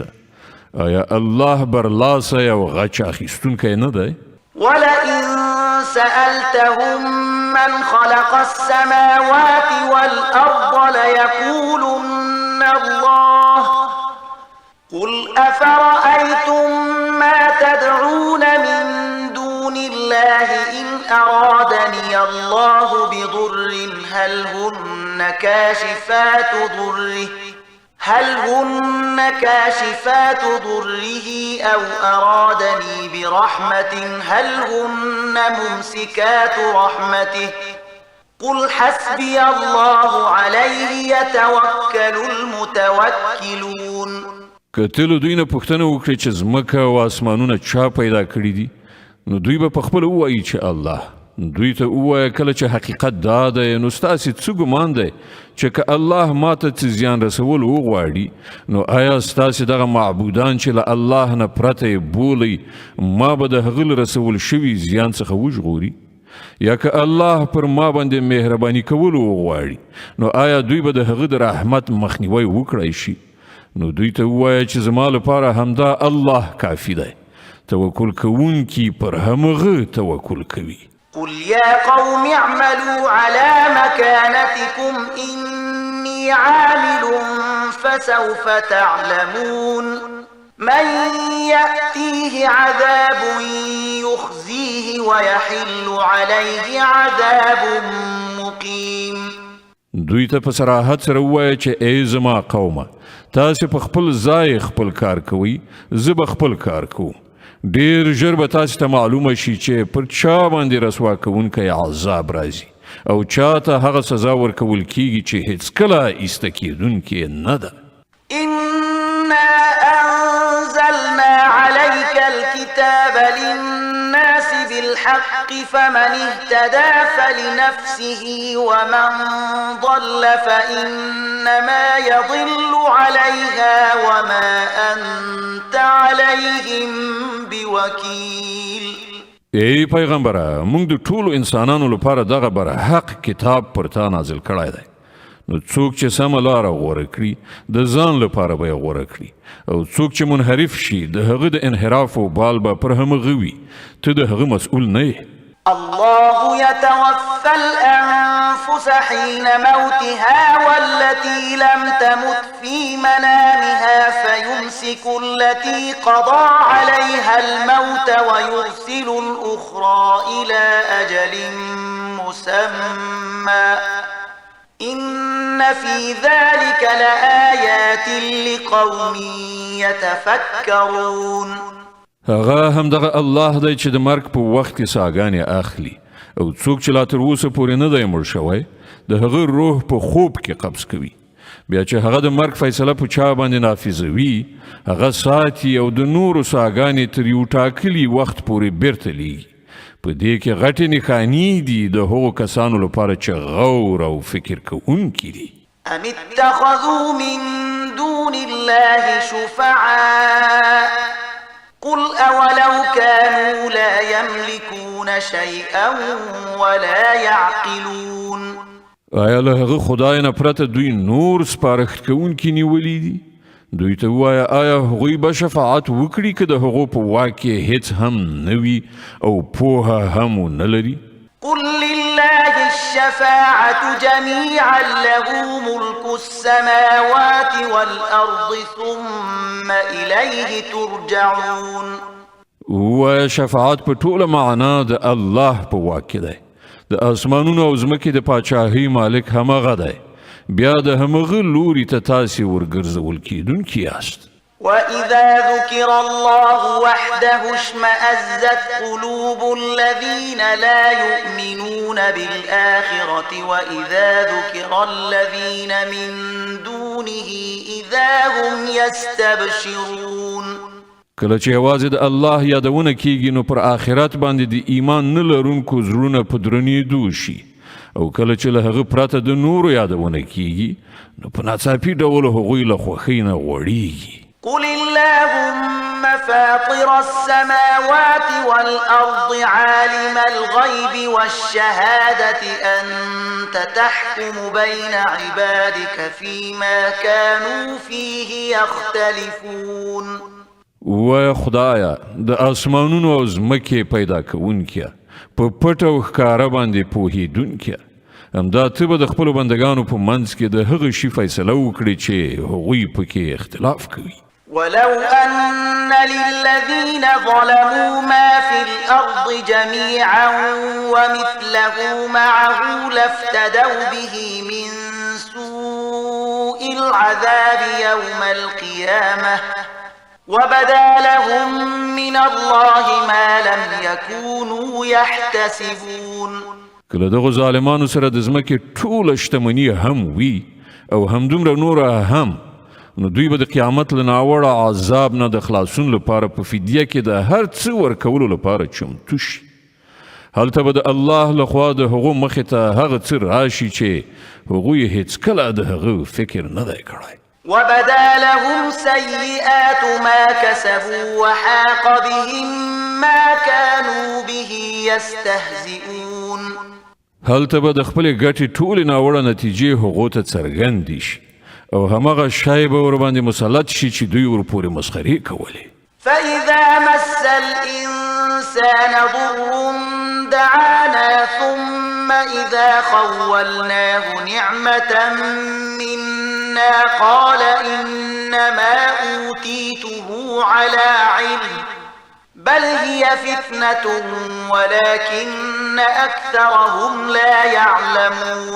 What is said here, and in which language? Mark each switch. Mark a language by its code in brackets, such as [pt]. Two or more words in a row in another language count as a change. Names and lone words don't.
[ps] آیا الله برلاسه او غچ اخیستونکی نه دی؟ [ar] ولئن سألتهم من خلق السماوات والأرض ليقولن الله قل أفرأيتم ما تدعون من دون الله إن أرادني الله بضر هل هن كاشفات ضره أو أرادني برحمة هل هن ممسكات رحمته قل حسبي الله عليه يتوكل المتوكلون. [ps] که ته له دوی نه پوښتنه وکړې چې ځمکه او اسمانونه چا پیدا کړي دي، نو دوی به پخپله ووایي چې الله. دوی ته ووایه کله چې حقیقت دا دی، نو ستاسې څه ګمان دی چې که الله ماته څه زیان رسول وغواړي، نو آیا ستاسې دغه معبودان چې له الله نه پرته یې بولئ ما به د هغه له رسول شوي زیان څخه وژغوري؟ یا که الله پر ما باندې مهرباني کول وغواړي، نو آیا دوی به د هغه د رحمت مخنیوی وکړی شي؟ نو دوی ته ووایه چې زما لپاره همدا الله کافي دی، توکل کوونکي پر همغه توکل کوي. [ar] قل يا قوم اعملوا على مكانتكم إني عامل فسوف تعلمون من يأتيه عذاب يخزيه ويحل عليه عذاب مقيم. [ps] دوی ته په صراحت سره ووایه چې ای زما قومه، تاسې په خپل ځای خپل کار کوئ، زه به خپل کار کوم. ډیر ژر به تاسې ته معلومه شي چې پر چا باندې رسوا کوونکی عذاب راځي او چاته هغه سزا ورکول کیږي چې هیڅکله ایسته کیدونکې نه ده. [ar] إنا أنزلنا عليك الكتاب للناس بالحق فمن اهتدى فلنفسه ومن ضل فإنما يضل عليها وما أنت عليهم بوكيل. [ps] ای پیغمبره، موږ د ټولو انسانانو لپاره دغه برحق کتاب پر تا نازل کړی دی. نو څوک چې سمه لاره غوره کړي د ځان لپاره به یې غوره کړي، او څوک چې منحرف شي د هغه د انحراف و بال به پر همغه وي. ته د هغه مسؤول نه یې. [ar] الله يتوفى الأنفس حين موتها والتي لم تمت في منامها فيمسك التي قضى عليها الموت ويرسل الأخرى إلى أجل مسمى إن في ذلك لآيات لقوم يتفكرون. [ps] هغه همدغه الله دی چې د مرګ په وخت کې ساګانې اخلي، او څوک چې لا تر اوسه پورې نه دی مړ شوی د هغه روح په خوب کې قبض کوي. بیا چې هغه د مرګ فیصله په چا باندې نافذوي، هغه ساتي او د نورو ساګانې تر یو ټاکلي وخت پورې بیرته لیږي. په دې کې غټې نښانې دي د هغو کسانو لپاره چې غور او فکر کوونکي دي. [ar] أم اتخذوا من دون الله شفعاء قل أولو كانوا لا يملكون شيئا ولا يعقلون. [ps] آیا له هغه خدای نه پرته دوی نور سپارښت کوونکي نیولي دي؟ دوی ته ووایه آیا هغوی به شفاعت وکړي که د هغو په واک کې هیڅ هم نه وي او پوهه هم ونه لري؟ [ar] قل لله الشفاعة جميعا له ملك السماوات والأرض ثم إليه ترجعون. [ps] ووایه شفاعت په ټوله معنا د الله په واک کې دی. د اسمانونو او ځمکې د پاچاهۍ مالک همغه دی. بیا د همغه لوري ته تاسې ورګرځول کیدونکي یاست. [ar] وإذا ذكر الله وحده اشمأزت قلوب الذين لا يؤمنون بالآخرة وإذا ذكر الذين من دونه إذا هم يستبشرون. [ps] کله چې یوازې د الله یادونه کیږي نو پر آخرت باندې د ایمان نه لرونکو زړونه په درنېدو شي، او کله چې له هغه پرته د نورو یادونه کیږي نو په ناڅاپي ډول هغوی له خوښۍ نه غوړېږي. [ar] قل اللهم فاطر السماوات والأرض عالم الغيب والشهادة أنت تحكم بين عبادك فيما كانوا فيه يختلفون. [ps] و خدایا د اسمانونو او ځمکې پیدا کوونکیه، په پټ او ښکاره باندې پوهېدونکیه، همدا ته به د خپلو بندګانو په منځ کې د هغه شي فیصله وکړي چې هغوی پکې اختلاف کوي. [ar] ولو أن للذين ظلموا ما في الأرض جميعا ومثله معه لافتدوا به من سوء العذاب يوم القيامة وبدا لهم من الله ما لم يكونوا يحتسبون. [ps] کله دغه ظالمانو سره د ځمکې ټوله شتمني هم وي او همدومره نوره هم، نو دوی به د قیامت له ناوړه عذاب نه د خلاصون لپاره په فدیه کې د هر څه ورکولو لپاره چمتو شي. هلته به د الله لخوا د هغو مخې ته هغه څه راشي چې هغوی هیڅکله د هغه فکر نه دی کړی. [ar] وبدا لهم سيئات ما كسبوا وحاق بهم ما كانوا به يستهزئون. [ps] هلته به د خپلې ګټې ټولې ناوړه نتیجې هغو ته څرګندې شي او همغه شی به ورباندې مسلط شي چې دوی ورپورې مسخرې کولې. [ar] فإذا مس الإنسان ضر دعانا ثم إذا خولناه نعمة منا قال إنما أوتيته على علم بل هي فتنة ولكن أكثرهم لا يعلمون.